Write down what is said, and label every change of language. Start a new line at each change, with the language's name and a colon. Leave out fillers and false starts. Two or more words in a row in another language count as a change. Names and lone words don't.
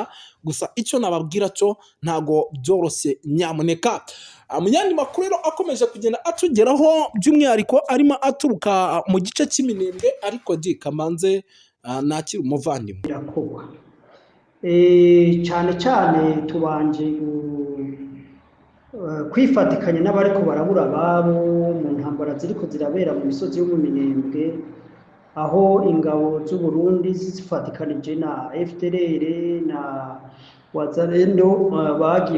Kinyarwanda: Gusa icyo nababwira cyo ntago byoroshye nyamuneka. Mu yandi makuru rero akomeje kugenda atugeraho, by'umwihariko arimo aturuka mu gice cy'iminembwe, ariko kamanze nakiri umuvandimwe
Rundi: cyane cyane tubanje kwifatikanya n'abariko barabura ababo mu ntambara ziriko zirabera mu misozi yo mu Minembwe, aho ingabo z'u Burundi zifatikanije na FDLR na Wazalendo bagiye